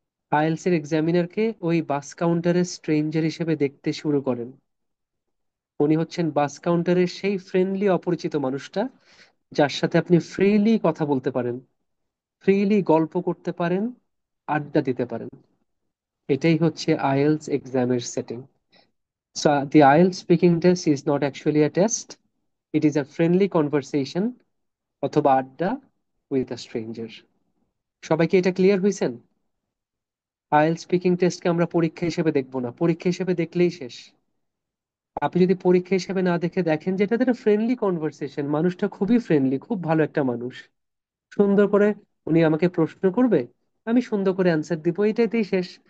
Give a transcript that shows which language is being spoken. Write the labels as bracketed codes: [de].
[bn] IELTS এর এক্সামিনারকে ওই বাস কাউন্টারের স্ট্রেঞ্জার হিসেবে দেখতে শুরু করেন। উনি হচ্ছেন বাস কাউন্টারের সেই ফ্রেন্ডলি অপরিচিত মানুষটা, যার সাথে আপনি ফ্রিলি কথা বলতে পারেন, ফ্রিলি গল্প করতে পারেন, আড্ডা দিতে পারেন। এটাই হচ্ছে আইএলটিএস এক্সামের setting. [en] So the IELTS speaking test is not actually a test. It is a friendly conversation [bn] অথবা আড্ডা [en] with a stranger. [bn] সবাইকে এটা ক্লিয়ার হয়েছেন? আইএলটিএস স্পিকিং টেস্টকে আমরা পরীক্ষা হিসেবে দেখবো না, পরীক্ষা হিসেবে দেখলেই শেষ। আপনি যদি পরীক্ষা হিসেবে না দেখে দেখেন যে এটা একটা ফ্রেন্ডলি কনভারসেশন, মানুষটা খুবই ফ্রেন্ডলি, খুব ভালো একটা মানুষ, সুন্দর করে উনি আমাকে প্রশ্ন করবে, আমি সুন্দর করে অ্যান্সার দিব, এটাইতেই শেষ।